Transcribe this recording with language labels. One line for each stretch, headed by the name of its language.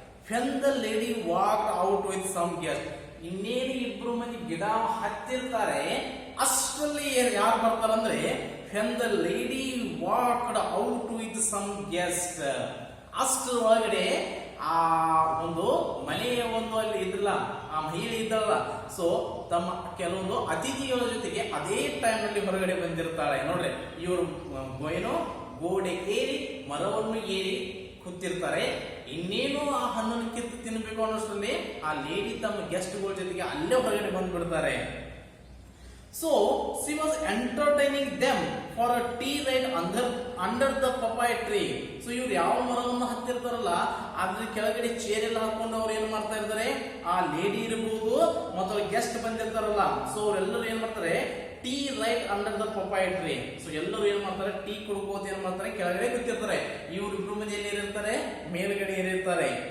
English: when the lady walk out with some guest,
Kannada: ಇನ್ನೇನು ಇಬ್ರು ಮಂದಿ ಗಿಡ ಹತ್ತಿರ್ತಾರೆ, ಅಷ್ಟರಲ್ಲಿ ಯಾರು ಬರ್ತಾರಂದ್ರೆ when the lady walked out with some guest, ಅಷ್ಟರ ಒಳಗಡೆ ಆ ಒಂದು ಮನೆಯ ಒಂದು ಅಲ್ಲಿ ಇದ್ರಲ್ಲ, ಆ ಮಹಿಳೆ ಇದ್ದಲ್ಲ, ಸೊ ತಮ್ಮ ಕೆಲವೊಂದು ಅತಿಥಿಗಳ ಜೊತೆಗೆ ಅದೇ ಟೈಮ್ ನಲ್ಲಿ ಹೊರಗಡೆ ಬಂದಿರ್ತಾಳೆ. ನೋಡ್ರಿ, ಇವರು ಏನು ಗೋಡೆ ಏರಿ ಮರವನ್ನು ಏರಿ ಕೂತಿರ್ತಾರೆ, ಇನ್ನೇನು ಆ ಹಣ್ಣನ್ನು ಕಿತ್ತು ತಿನ್ಬೇಕು ಅನ್ನೋಷ್ಟರಲ್ಲಿ ಆ ಲೇಡಿ ತಮ್ಮ ಗೆಸ್ಟ್ಗಳ ಜೊತೆಗೆ ಅಲ್ಲೇ ಹೊರಗಡೆ ಬಂದ್ಬಿಡ್ತಾರೆ.
English: So she was entertaining them for a tea right under the papaya tree.
Kannada: So ಇವ್ರು ಯಾವ ಮರವನ್ನು ಹತ್ತಿರ್ತಾರಲ್ಲ ಅದ್ರ ಕೆಳಗಡೆ ಚೇರ್ ಎಲ್ಲ ಹಾಕೊಂಡು ಅವ್ರು ಏನ್ ಮಾಡ್ತಾ ಇರ್ತಾರೆ, ಆ ಲೇಡಿ ಇರಬಹುದು ಮತ್ತು ಗೆಸ್ಟ್ ಬಂದಿರ್ತಾರಲ್ಲ, ಸೊ ಅವರೆಲ್ಲರೂ ಏನ್ ಮಾಡ್ತಾರೆ,
English: Tea right under the papaya tree.
Kannada: So ಎಲ್ಲರೂ ಏನ್ ಮಾಡ್ತಾರೆ, ಟೀ ಕುಡ್ಕೋತ ಏನ್ ಮಾಡ್ತಾರೆ, ಕೆಳಗಡೆ ಕೂತಿರ್ತಾರೆ. ಇವ್ರು ಇಬ್ರು ಮಂದಿ ಎಲ್ಲಿ ಏರಿರ್ತಾರೆ, ಮೇಲ್ಗಡೆ ಏರಿರ್ತಾರೆ.